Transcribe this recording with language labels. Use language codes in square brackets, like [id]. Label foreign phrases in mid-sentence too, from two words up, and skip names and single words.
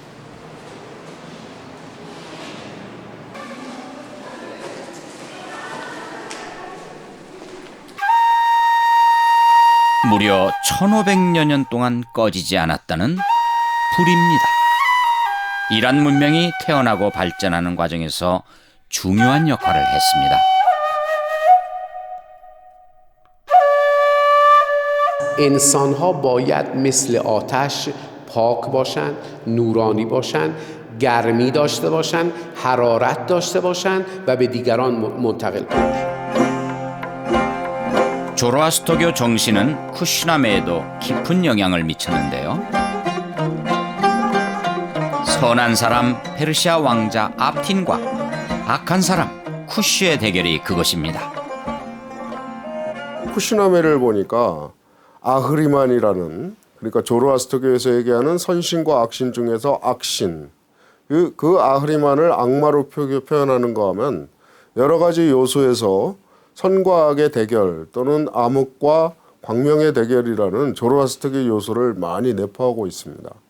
[ko] 무려 1500여 년 동안 꺼지지 않았다는 불입니다. 이란 문명이 태어나고 발전하는 과정에서 중요한 역할을 했습니다. [fa] انسان‌ها باید مثل آتش پاک باشند، نورانی باشند، گرمی داشته باشند، حرارت داشته باشند و به دیگران منتقل کنند. [ko] 조로아스터교 정신은 쿠시나메에도 깊은 영향을 미쳤는데요. 선한 사람 페르시아 왕자 압틴과 악한 사람 쿠시의 대결이 그것입니다. 쿠시나메를 보니까 아흐리만이라는, 그러니까 조로아스터교에서 얘기하는 선신과 악신 중에서 악신, 그 아흐리만을 악마로 표현하는가 하면 여러 가지 요소에서 선과 악의 대결 또는 암흑과 광명의 대결이라는 조로아스터교 요소를 많이 내포하고 있습니다.